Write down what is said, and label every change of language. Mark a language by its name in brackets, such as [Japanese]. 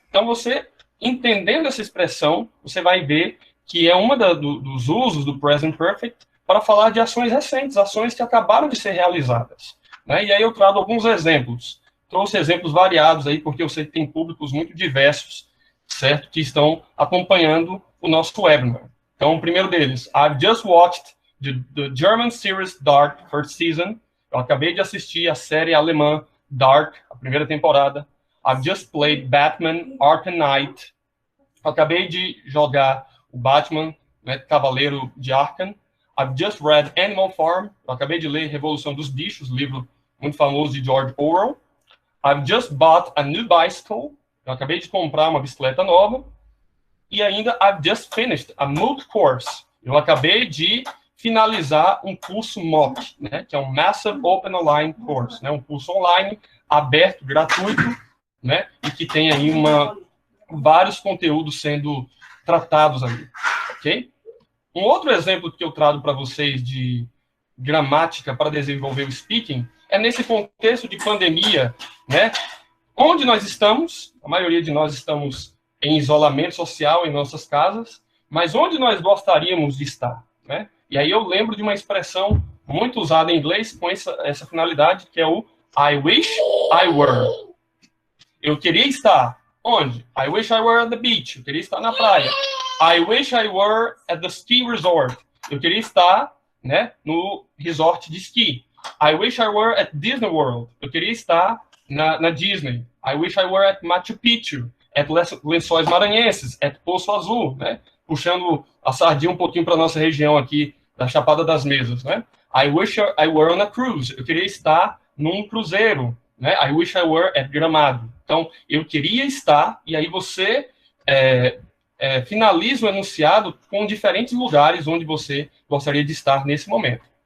[Portuguese] Então, você, entendendo essa expressão, você vai ver que é uma dos usos do present perfect para falar de ações recentes, ações que acabaram de ser realizadas. Né? E aí eu trago alguns exemplos. Trouxe exemplos variados aí, porque eu sei que tem públicos muito diversos, certo? Que estão acompanhando o nosso webinar. Então, o primeiro deles, [English] I've just watched the German series Dark first season. [Portuguese] Eu acabei de assistir a série alemã Dark, a primeira temporada. [English] I've just played Batman Arkham Knight. [Portuguese] Eu acabei de jogar o Batman, né, Cavaleiro de Arkham. [English] I've just read Animal Farm. [Portuguese] Eu acabei de ler Revolução dos Bichos, livro muito famoso de George Orwell. [English] I've just bought a new bicycle. [Portuguese] Eu acabei de comprar uma bicicleta nova. E ainda, [English] I've just finished a MOOC course. [Portuguese] Eu acabei de finalizar um curso MOOC, né, que é um Massive Open Online Course, né, um curso online, aberto, gratuito, né, e que tem aí vários conteúdos sendo tratados ali, ok? Um outro exemplo que eu trago para vocês de gramática para desenvolver o speaking é nesse contexto de pandemia, né, onde nós estamos, a maioria de nós estamos em isolamento social em nossas casas, mas onde nós gostaríamos de estar, né? E aí eu lembro de uma expressão muito usada em inglês com essa finalidade, que é o [English] I wish I were. [Portuguese] Eu queria estar onde? [English] I wish I were at the beach. [Portuguese] Eu queria estar na praia. [English] I wish I were at the ski resort. [Portuguese] Eu queria estar, né, no resort de esqui. [English] I wish I were at Disney World. [Portuguese] Eu queria estar na Disney. [English] I wish I were at Machu Picchu, at Lençóis Maranhenses, at Poço Azul, né? [Portuguese] Puxando a sardinha um pouquinho para nossa região aqui, da Chapada das Mesas, né? [English] I wish I were on a cruise. [Portuguese] Eu queria estar num cruzeiro, né? [English] I wish I were at Gramado. [Portuguese] Então, eu queria estar, e aí você finaliza o enunciado com diferentes lugares onde você gostaria de estar nesse momento.